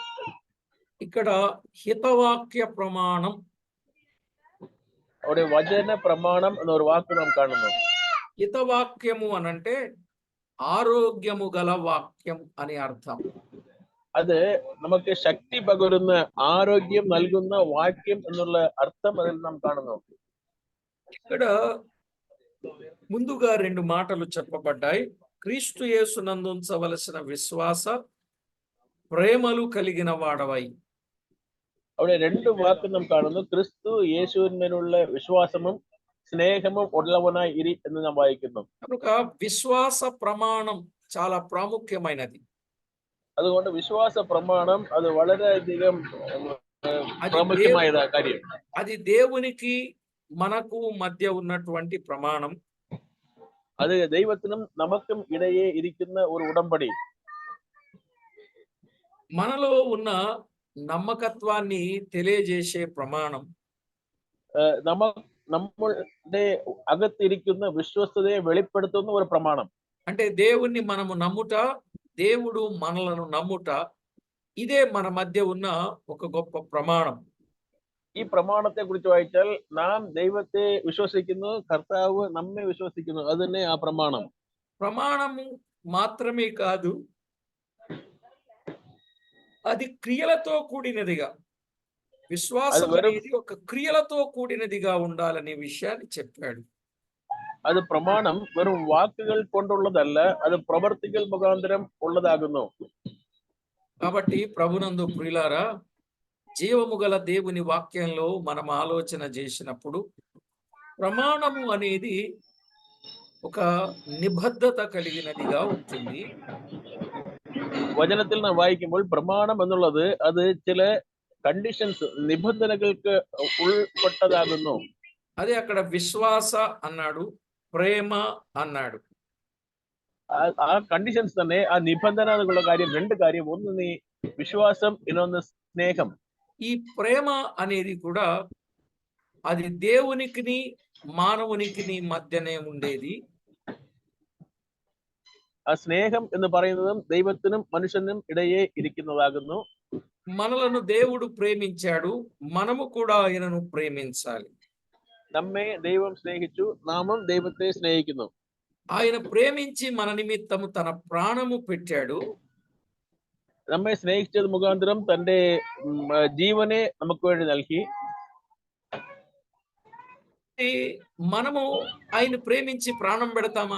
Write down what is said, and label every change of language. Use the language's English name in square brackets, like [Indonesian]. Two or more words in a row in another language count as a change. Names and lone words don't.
[Telugu] ఇక్కడ హితవాక్య ప్రమాణం, [Malayalam] അവിടെ വചന പ്രമാണം എന്നൊരു വാക്ക് നാം കാണുന്നു. [Telugu] హితవాక్యము అనంటే ఆరోగ్యము గల వాక్యం అని అర్థం. [Malayalam] അത് നമുക്ക് ശക്തി പകരുന്ന, ആരോഗ്യം നൽകുന്ന വാക്യം എന്നുള്ള അർത്ഥം അതിൽ നാം കാണുന്നു. [Telugu] ఇక్కడ ముందుగా రెండు మాటలు చెప్పబడ్డాయి. క్రీస్తు యేసునందు ఉంచవలసిన విశ్వాస ప్రేమలు కలిగిన వాడవై. [Malayalam] അവിടെ രണ്ട് വാക്ക് നാം കാണുന്നു. ക്രിസ്തു യേശുവിന്മേലുള്ള വിശ്വാസവും സ്നേഹവും ഉള്ളവനായി ഇരി എന്ന് നാം വായിക്കുന്നു. [Telugu] కనుక విశ్వాస ప్రమాణం చాలా ప్రాముఖ్యమైనది. [Malayalam] അതുകൊണ്ട് വിശ്വാസ പ്രമാണം അത് വളരെയധികം [Telugu] అది [Malayalam] പ്രാമുഖ്യമായ കാര്യം. [Telugu] అది దేవునికి మనకు మధ్య ఉన్నటువంటి ప్రమాణం. [Malayalam] അത് ദൈവത്തിനും നമുക്കും ഇടയെ ഇരിക്കുന്ന ഒരു ഉടമ്പടി. [Telugu] మనలో ఉన్న నమ్మకత్వాన్ని తెలియజేసే ప్రమాణం. [Malayalam] നമ്മളുടെ അകത്തിരിക്കുന്ന വിശ്വസ്തതയെ വെളിപ്പെടുത്തുന്ന ഒരു പ്രമാണം. [Telugu] అంటే దేవుణ్ణి మనము నమ్ముట, దేవుడు మనలను నమ్ముట, ఇదే మన మధ్య ఉన్న ఒక గొప్ప ప్రమాణం. [Malayalam] ഈ പ്രമാണത്തെ കുറിച്ച് വായിച്ചാൽ നാം ദൈവത്തെ വിശ്വസിക്കുന്നു, കർത്താവ് നമ്മെ വിശ്വസിക്കുന്നു. അത് തന്നെ ആ പ്രമാണം. [Telugu] ప్రమాణము మాత్రమే కాదు, అది క్రియలతో కూడినదిగా, విశ్వాసం అనేది ఒక క్రియలతో కూడినదిగా ఉండాలనే విషయాన్ని చెప్పాడు. [Malayalam] അത് പ്രമാണം വെറും വാക്കുകൾ കൊണ്ടുള്ളതല്ല, അത് പ്രവർത്തികൾ മുഖാന്തരം ഉള്ളതാകുന്നു. [Telugu] కాబట్టి ప్రభునందు ప్రియులారా, జీవము గల దేవుని వాక్యంలో మనం ఆలోచన చేసినప్పుడు ప్రమాణము అనేది ఒక నిబద్ధత కలిగినదిగా ఉంటుంది. [Malayalam] വചനത്തിൽ നാം വായിക്കുമ്പോൾ പ്രമാണം എന്നുള്ളത് അത് ചില കണ്ടീഷൻസ്, നിബന്ധനകൾക്ക് ഉൾപ്പെട്ടതാകുന്നു. [Telugu] అదే అక్కడ విశ్వాస అన్నాడు, ప్రేమ అన్నాడు. [Malayalam] ആ കണ്ടീഷൻസ് തന്നെ, ആ നിബന്ധനകളുള്ള കാര്യം, രണ്ട് കാര്യം. ഒന്ന് നീ വിശ്വാസം, ഇന്നൊന്ന് സ്നേഹം. [Telugu] ఈ ప్రేమ అనేది కూడా అది దేవునికి మానవునికి మధ్యనే ఉండేది. [Malayalam] ആ സ്നേഹം എന്ന് പറയുന്നതും ദൈവത്തിനും മനുഷ്യനും ഇടയെ ഇരിക്കുന്നതാകുന്നു. [Telugu] మనలను దేవుడు ప్రేమించాడు, మనము కూడా ఆయనను ప్రేమించాలి. [Malayalam] നമ്മെ ദൈവം സ്നേഹിച്ചു, നാമും ദൈവത്തെ സ്നേഹിക്കുന്നു. [Telugu] ఆయన ప్రేమించి మన నిమిత్తము తన ప్రాణము పెట్టాడు. [Malayalam] നമ്മെ സ്നേഹിച്ചത് മുഖാന്തരം തന്റെ ജീവനെ നമുക്ക് വേണ്ടി നൽകി. [Telugu] మనము ఆయన ప్రేమించి ప్రాణం పెడతామా?